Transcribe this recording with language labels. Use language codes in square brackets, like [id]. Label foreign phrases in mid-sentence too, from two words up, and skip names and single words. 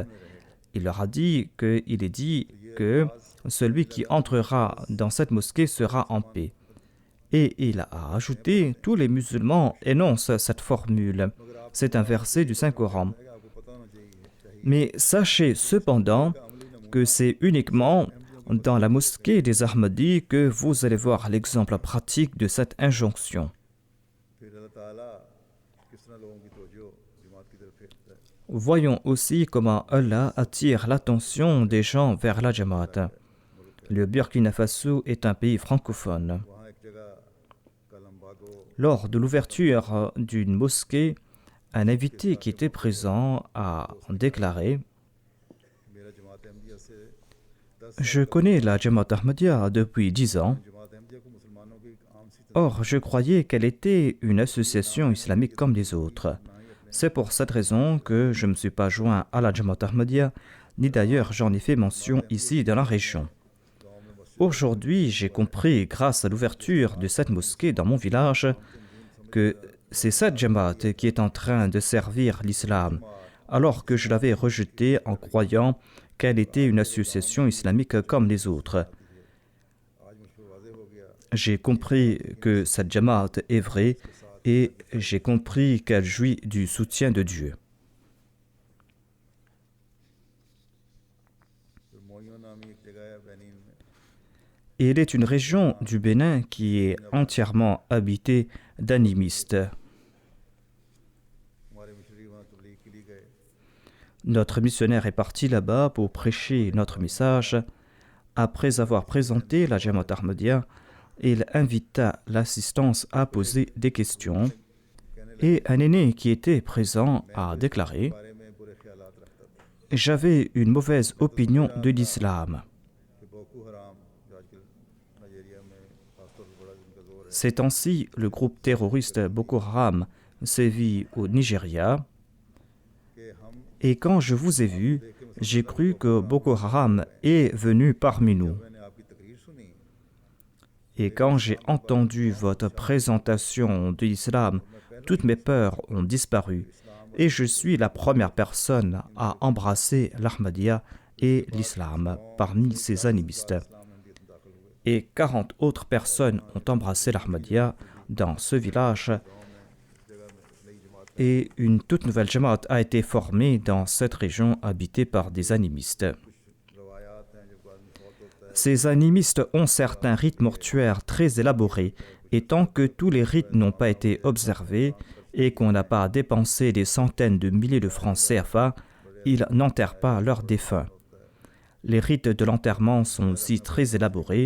[fr] Il leur a dit qu'il est dit que celui qui entrera dans cette mosquée sera en paix. Et il a ajouté, tous les musulmans énoncent cette formule. C'est un verset du Saint-Coran. Mais sachez cependant que c'est uniquement dans la mosquée des Ahmadis que vous allez voir l'exemple pratique de cette injonction. [ur] پھر اللہ تعالیٰ کس طرح لوگوں کی توجہ جماعت کی طرف پھیرتا ہے. [fr] Voyons aussi comment Allah attire l'attention des gens vers la Jamaat. Le Burkina Faso est un pays francophone. [ur] وہاں ایک جگہ کلمباگو [fr] Lors de l'ouverture d'une mosquée, un invité qui était présent a déclaré [ur] میرا جماعت احمدیہ سے 10 [fr] Je connais la Jamaat Ahmadiyya depuis 10 ans. [ur] جماعت احمدیہ کو مسلمانوں کی ایک عام سی [fr] Or, je croyais qu'elle était une association islamique comme les autres. C'est pour cette raison que je ne me suis pas joint à la Jamaat Ahmadiyya, ni d'ailleurs j'en ai fait mention ici dans la région. Aujourd'hui, j'ai compris, grâce à l'ouverture de cette mosquée dans mon village, que c'est cette Jamaat qui est en train de servir l'islam, alors que je l'avais rejetée en croyant qu'elle était une association islamique comme les autres. [ur] آج مجھ کو واضح ہو گیا [fr] J'ai compris que cette Jamaat est vraie et j'ai compris qu'elle jouit du soutien de Dieu. [ur] پھر موئیو نامی ایک جگہ ہے بینن میں [fr] Et il est une région du Bénin qui est entièrement habitée d'animistes. [ur] ہمارے مشنری وہاں تبلیغ کے لیے گئے [fr] Notre missionnaire est parti là-bas pour prêcher notre message. Après avoir présenté la Jamaat Ahmadiyya, il invita l'assistance à poser des questions. Et un aîné qui était présent a déclaré [ur] بارے میں برے خیالات رکھتا تھا [fr] « J'avais une mauvaise opinion de l'islam. [ur] کہ بوکو حرام جو آج کل نائجیریا میں خاص طور پر بڑا ان کا زور ہے [fr] Ces temps-ci, le groupe terroriste Boko Haram sévit au Nigeria. [ur] کہ ہم [fr] Et quand je vous ai vu, j'ai cru que Boko Haram est venu parmi nous. [ur] میں نے آپ کی تقریر سنی [fr] Et quand j'ai entendu votre présentation de l'islam, toutes mes peurs ont disparu. Et je suis la première personne à embrasser l'Ahmadiyya et l'islam parmi ces animistes. Et 40 autres personnes ont embrassé l'Ahmadiyya dans ce village. Et une toute nouvelle Jamaat a été formée dans cette région habitée par des animistes. [ur] روایات ہیں جب آدمی فوت ہوتا ہے [fr] Ces animistes ont certains rites mortuaires très élaborés, et tant que tous les rites n'ont pas été observés et qu'on n'a pas dépensé des centaines de milliers de francs CFA, ils n'enterrent pas leurs défunts. Les rites de l'enterrement sont aussi très élaborés.